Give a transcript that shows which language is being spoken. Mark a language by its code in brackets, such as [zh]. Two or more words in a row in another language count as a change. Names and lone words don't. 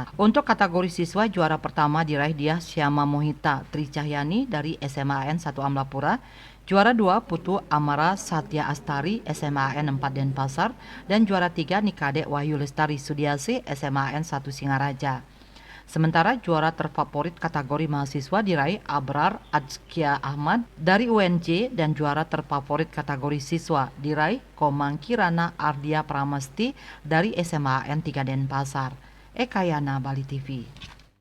[id] Untuk kategori siswa, juara pertama diraih Diah Syama Mohita Tri Cahyani dari SMAN 1 Amlapura, juara 2 Putu Amara Satya Astari SMAN 4 Denpasar, dan juara 3 Nikade Wahyu Lestari Sudiasi SMAN 1 Singaraja. Sementara juara terfavorit kategori mahasiswa diraih Abrar Azkia Ahmad dari UNJ, dan juara terfavorit kategori siswa diraih Komang Kirana Ardia Pramesti dari SMAN 3 Denpasar. Eka Yana, Bali TV.